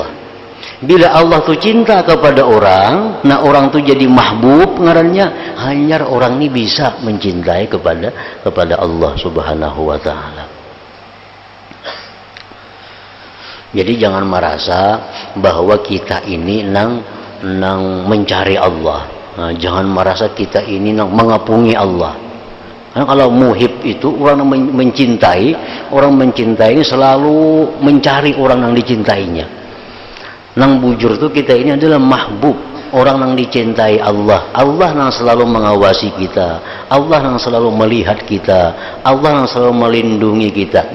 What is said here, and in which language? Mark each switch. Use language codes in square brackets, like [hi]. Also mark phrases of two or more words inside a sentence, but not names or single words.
[id] Bila Allah tu cinta kepada orang, nah orang tu jadi mahbub ngarannya, hanya orang ini bisa mencintai kepada Allah [ar] سبحانه و تعالى. [id] Jadi jangan merasa bahwa kita ini nang mencari Allah. Nah, jangan merasa kita ini mengapungi Allah. Karena kalau muhib itu orang yang mencintai, orang mencintai selalu mencari orang yang dicintainya. Nang bujur itu kita ini adalah mahbub, orang yang dicintai Allah. Allah yang selalu mengawasi kita, Allah yang selalu melihat kita, Allah yang selalu melindungi kita.